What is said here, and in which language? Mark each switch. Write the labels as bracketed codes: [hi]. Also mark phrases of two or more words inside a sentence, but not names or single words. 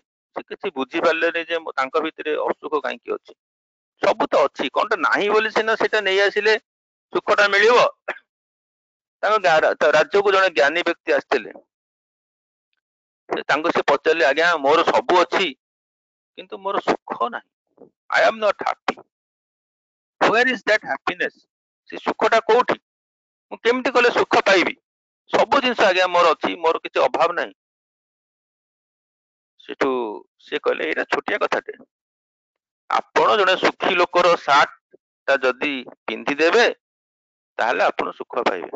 [or] ସେ କିଛି ବୁଝିପାରିଲେନି ଯେ ତାଙ୍କ ଭିତରେ ଅସୁଖ କାହିଁକି ଅଛି। ସବୁ ତ ଅଛି, କଣଟା ନାହିଁ ବୋଲି ସିନା ସେଟା ନେଇ ଆସିଲେ ସୁଖଟା ମିଳିବ। ତାଙ୍କ ରାଜ୍ୟକୁ ଜଣେ ଜ୍ଞାନୀ ବ୍ୟକ୍ତି ଆସିଥିଲେ, ତାଙ୍କୁ ସେ ପଚାରିଲେ ଆଜ୍ଞା ମୋର ସବୁ ଅଛି କିନ୍ତୁ ମୋର ସୁଖ ନାହିଁ, [en] I am not happy, where is that happiness? [or] ସେ ସୁଖଟା କୋଉଠି, ମୁଁ କେମିତି କଲେ ସୁଖ ପାଇବି? ସବୁ ଜିନିଷ ଆଜ୍ଞା ମୋର ଅଛି, ମୋର କିଛି ଅଭାବ ନାହିଁ। ସେଠୁ ସେ କହିଲେ ଏଇଟା ଛୋଟିଆ କଥାଟେ, ଆପଣ ଜଣେ ସୁଖୀ ଲୋକର ସାର୍ଟ ଟା ଯଦି ପିନ୍ଧିଦେବେ ତାହେଲେ ଆପଣ ସୁଖ ପାଇବେ।